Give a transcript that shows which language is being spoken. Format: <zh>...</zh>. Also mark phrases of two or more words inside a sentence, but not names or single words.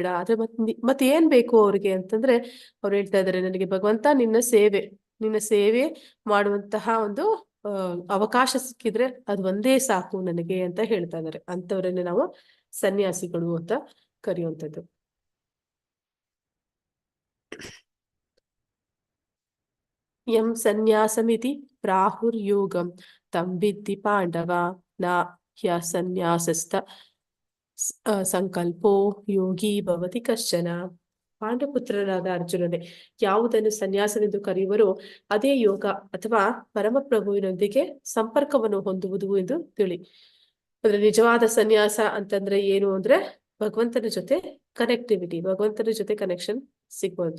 <kn>ಆದ್ರೆ ಮತ್ತೆ ಏನ್ ಬೇಕು ಅವ್ರಿಗೆ ಅಂತಂದ್ರೆ ಅವ್ರು ಹೇಳ್ತಾ ಇದಾರೆ, ನನಗೆ ಭಗವಂತ ನಿನ್ನ ಸೇವೆ ಮಾಡುವಂತಹ ಒಂದು ಅವಕಾಶ ಸಿಕ್ಕಿದ್ರೆ ಅದು ಒಂದೇ ಸಾಕು ನನಗೆ ಅಂತ ಹೇಳ್ತಾ ಇದಾರೆ. ಅಂತವ್ರನ್ನೇ ನಾವು ಸನ್ಯಾಸಿಗಳು ಅಂತ ಕರೆಯುವಂಥದ್ದು.</kn> <sa>ಯಂ ಸನ್ಯಾಸಮಿತಿ ಪ್ರಾಹುರ್ಯೋಗಂ ತಂ ವಿದ್ಧಿ ಪಾಂಡವ ನ ಹ್ಯಸನ್ಯಾಸಸ್ಥ ಸಂಕಲ್ಪೋ ಯೋಗಿ ಭವತಿ ಕಶ್ಚನ.</sa> <kn>ಪಾಂಡಪುತ್ರನಾದ ಅರ್ಜುನನೇ, ಯಾವುದನ್ನು ಸನ್ಯಾಸವೆಂದು ಕರೆಯುವರೋ ಅದೇ ಯೋಗ ಅಥವಾ ಪರಮಪ್ರಭುವಿನೊಂದಿಗೆ ಸಂಪರ್ಕವನ್ನು ಹೊಂದುವುದು ಎಂದು ತಿಳಿ. ಅಂದ್ರೆ ನಿಜವಾದ ಸನ್ಯಾಸ ಅಂತಂದ್ರೆ ಏನು ಅಂದ್ರೆ ಭಗವಂತನ ಜೊತೆ ಕನೆಕ್ಟಿವಿಟಿ, ಭಗವಂತನ ಜೊತೆ ಕನೆಕ್ಷನ್ ಸಿಗ್ಬೋದು.</kn>